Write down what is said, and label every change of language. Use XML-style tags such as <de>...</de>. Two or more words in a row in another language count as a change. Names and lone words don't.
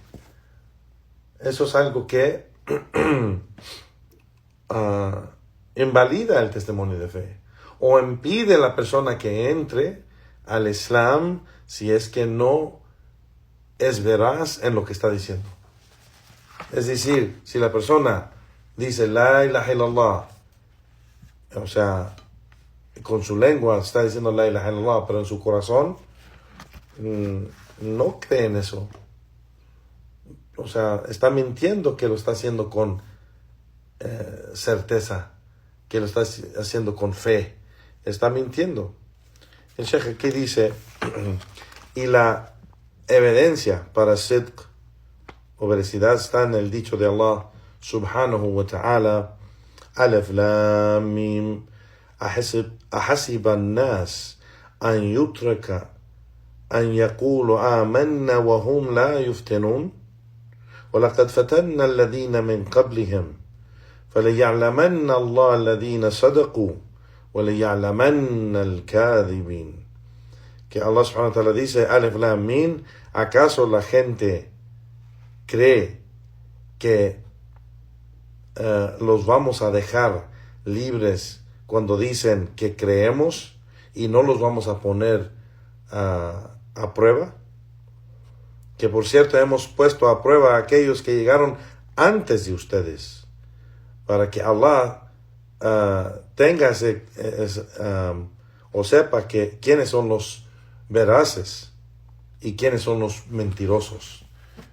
<es>Eso es algo que invalida el testimonio de fe o impide a la persona que entre al Islam si es que no es veraz en lo que está diciendo. Es decir, si la persona dice</es> <ar>لا إله إلا الله,</ar> <es>o sea, con su lengua está diciendo</es> <ar>لا إله إلا الله,</ar> <es>pero en su corazón no cree en eso. O sea, está mintiendo que lo está haciendo con certeza, que lo está haciendo con fe. Está mintiendo. El Sheikh aquí dice, y la evidencia para sidq o veracidad está en el dicho de</es> <ar>الله سبحانه وتعالى الم أحسب الناس أن يتركوا أن يقولوا آمنا وهم لا يفتنون ولقد فتنا الذين من قبلهم فليعلمن الله الذين صدقوا وليعلمن الكاذبين. Que الله سبحانه وتعالى dice, الم, ¿acaso la gente cree que los vamos a dejar libres cuando dicen que creemos y no los vamos a poner a prueba? Que por cierto hemos puesto a prueba a aquellos que llegaron antes de ustedes, para que Allah tenga o sepa que quiénes son los veraces y quiénes son los mentirosos.</ar>